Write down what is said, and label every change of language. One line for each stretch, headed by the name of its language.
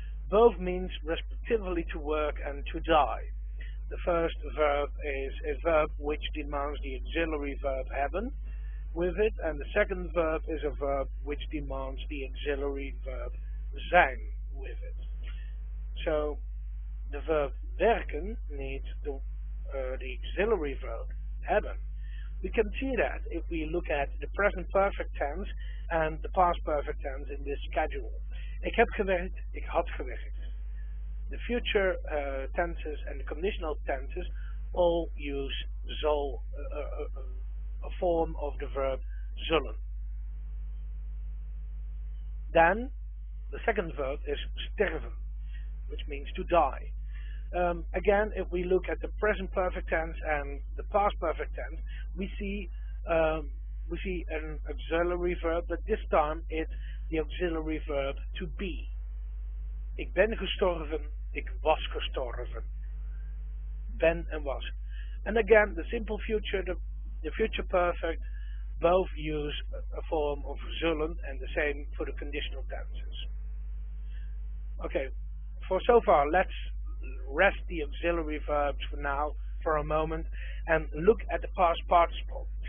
English: Both means respectively to work and to die. The first verb is a verb which demands the auxiliary verb hebben with it, and the second verb is a verb which demands the auxiliary verb zijn with it. So the verb werken needs the auxiliary verb hebben. We can see that if we look at the present perfect tense and the past perfect tense in this schedule.
Dutch: Ik heb gewerkt, ik had gewerkt.
English: The future tenses and the conditional tenses all use zal, a form of the verb zullen. Then the second verb is sterven, which means to die. Again, if we look at the present perfect tense and the past perfect tense, we see an auxiliary verb, but this time it's the auxiliary verb to be.
Dutch: Ik ben gestorven, ik was gestorven.
English: Ben and was. And again, the simple future, the future perfect, both use a form of zullen and the same for the conditional tenses. Okay, for so far, let's rest the auxiliary verbs for now, for a moment, and look at the past participle.